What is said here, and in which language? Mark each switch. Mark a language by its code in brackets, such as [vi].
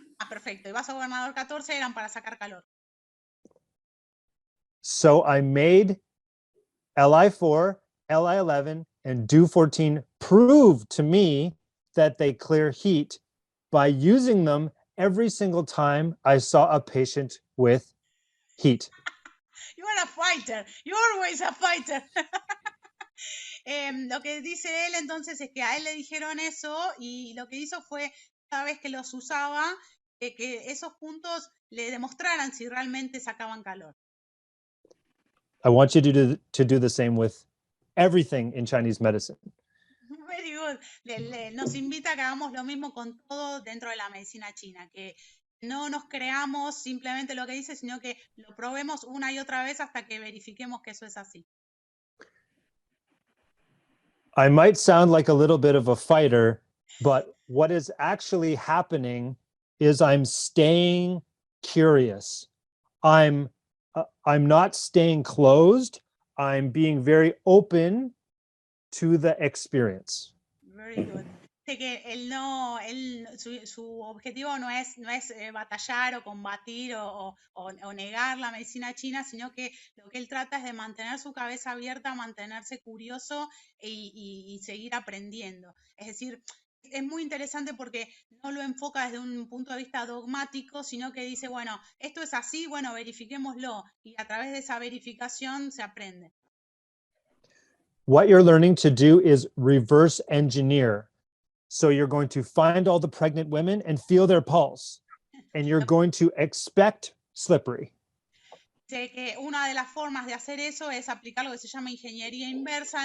[es] Ah, perfecto. Y vasogobernador 14 eran para sacar calor. [en] So I made LI4, LI11, and DO14 prove to me that they clear heat by using them every single time I saw a patient with heat. You are a fighter. You're always a fighter. [es] Lo que dice él entonces es que a él le dijeron eso y lo que hizo fue, cada vez que los usaba, que esos puntos le demostraran si realmente sacaban calor. [en] I want you to do the same with everything in Chinese medicine. Very good. [es] Nos invita a que hagamos lo mismo con todo dentro de la medicina china, que no nos creamos simplemente lo que dice, sino que lo probemos una y otra vez hasta que verifiquemos que eso es así. [en] I might sound like a little bit of a fighter, but what is actually happening is I'm staying curious. I'm not staying closed. I'm being very open to the experience. Very good. [es] Dice que su objetivo no es batallar o combatir o negar la medicina china, sino que lo que él trata es de mantener su cabeza abierta, mantenerse curioso y seguir aprendiendo. Es decir, es muy interesante porque no lo enfoca desde un punto de vista dogmático, sino que dice, bueno, esto es así, bueno, verifiquémoslo. Y a través de esa verificación se aprende. [en] What you're learning to do is reverse engineer. So you're going to find all the pregnant women and feel their pulse, and you're going to expect slippery. [es] Sé que una de las formas de hacer eso es aplicar lo que se llama ingeniería inversa.